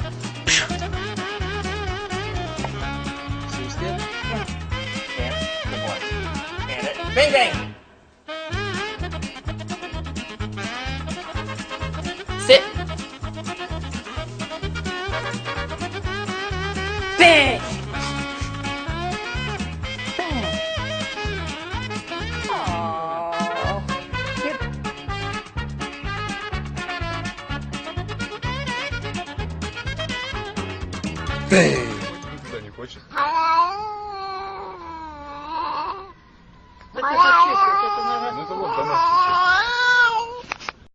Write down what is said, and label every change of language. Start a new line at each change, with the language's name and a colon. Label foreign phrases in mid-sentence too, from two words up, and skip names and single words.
English: See still? Stand. Good boy. Stand it. Bang, bang. Sit. Bang. Bang!
Russian: Никуда не хочет. Ну это вот до нас сейчас.